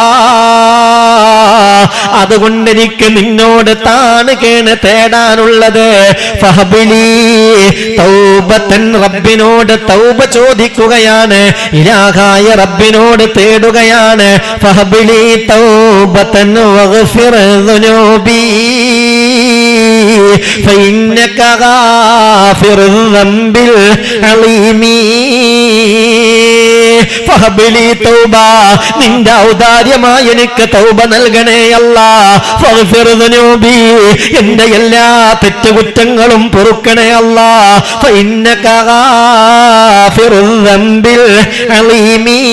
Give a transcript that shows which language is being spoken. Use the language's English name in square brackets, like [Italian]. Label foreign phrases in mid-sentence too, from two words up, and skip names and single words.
[Malayalam] അതുകൊണ്ട് എനിക്ക് നിന്നോട് താണുകേണ് തേടാനുള്ളത്. [Arabic] فهب لي توبة, [Malayalam] റബ്ബിനോട് തൗബ ചോദിക്കുകയാണ്, ഇലാഹായ റബ്ബിനോട് തേടുകയാണ്. [Arabic] فهب لي توبة واغفر ذنوبي فإنك غافر الذنب العظيم. فهب لي توبة, [Malayalam] നിന്റെ ഔദാര്യമായി എനിക്ക് തൗബ നൽകണേ അല്ലാ. [Arabic] فاغفر ذنوبي, [Malayalam] എന്റെ എല്ലാ തെറ്റുകുറ്റങ്ങളും പൊറുക്കണേ അല്ലാ. [Arabic] فإنك غافر الذنب العظيم.